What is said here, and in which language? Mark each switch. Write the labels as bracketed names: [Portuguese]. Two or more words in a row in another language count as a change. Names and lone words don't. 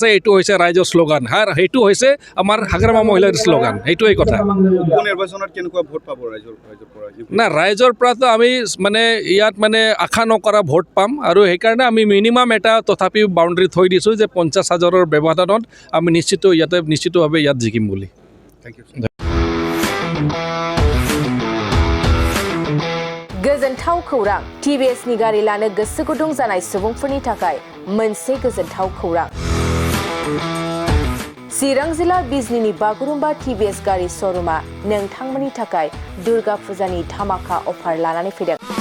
[Assamese] এইটো হৈছে ৰাইজৰ শ্লোগান, সেইটো হৈছে আমাৰ হাগ্ৰামা মহিলাৰ শ্লোগান, সেইটোৱেই কথা। নিৰ্বাচনত কেনেকুৱা ভোট পাব ৰাইজৰ পৰা? না, ৰাইজৰ পৰাতো আমি মানে ইয়াত মানে আশা নকৰা ভোট পাম আৰু সেইকাৰণে আমি মিনিমাম এটা তথাপিও বাউণ্ডাৰী থৈ দিছোঁ যে 50,000ৰ ব্যৱধানত আমি নিশ্চিতভাৱে ইয়াত জিকিম বুলি। [English] Thank you. [Bodo] गोजोनथाव खौरां TVS नि गारि लानो गोसो गुदुं जानाय सुबुंफोरनि थाखाय मोनसे गोजोनथाव खौरां। चिरां जिल्ला बिजनीनि बागुरुम्बा TVS गारि श'रुमा नोंथांमोननि थाखाय दुर्गा फुजानि धामाका अफार लानानै फैदों।